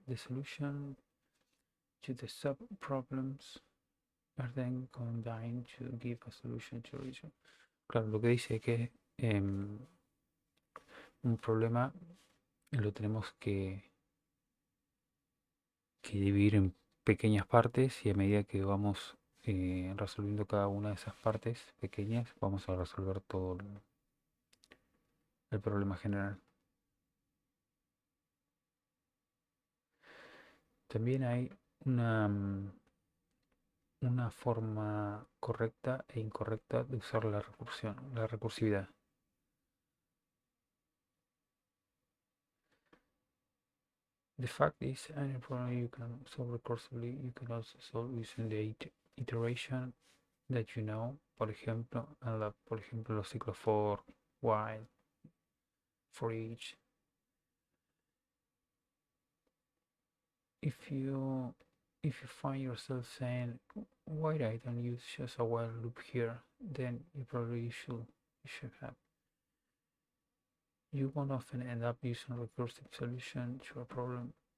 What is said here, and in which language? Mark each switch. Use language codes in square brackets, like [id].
[en] The solution to the subproblems are then combined to give a solution to original. [es] Claro, lo que dice es que un problema lo tenemos que dividir en pequeñas partes y a medida que vamos resolviendo cada una de esas partes pequeñas vamos a resolver todo el problema general. También hay una forma correcta e incorrecta de usar la recursividad. [en] The fact is, any problem you can solve recursively, you can also solve using the iteration that you know. [es] Por ejemplo, los ciclos for, while, for each. [en] If you find yourself saying, why I don't use just a while loop here, then you probably should have. You won't often end up using a recursive solution to a problem